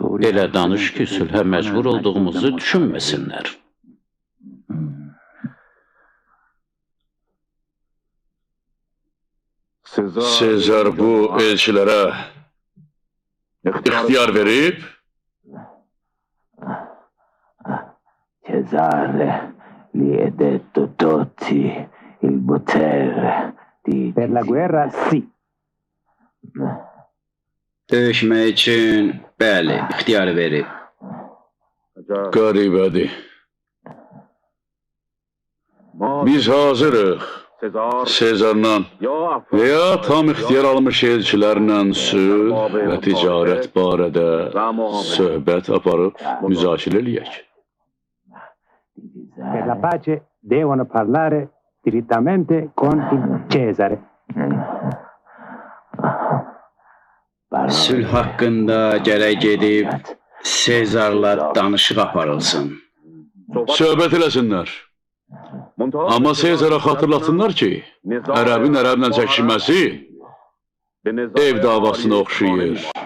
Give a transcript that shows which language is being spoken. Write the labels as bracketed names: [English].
[Azerbaijani] Elə danış ki, sülhə məcbur olduğumuzu düşünməsinlər. Sezar bu elçilərə ixtiyar verib, [Italian] Cesare li è detto tutti il potere di... Per la guerra, sì. [Azerbaijani] Döyüşmək üçün, bəli, ixtiyar verib. qəribədir. Biz hazırıq. Sezarla və ya tam ixtiyar almış elçilərlə sülh və ticarət barədə söhbət aparıb müzakirə eləyək. [Italian] Per la pace devono parlare direttamente con il Cesare. [Azerbaijani] Sülh haqqında gərək gedib Sezarla danışıq aparılsın. Söhbət eləsinlər. Amma Sezara xatırlatsınlar ki, ərəbin ərəblə çəkişməsi ev davasına oxşayır.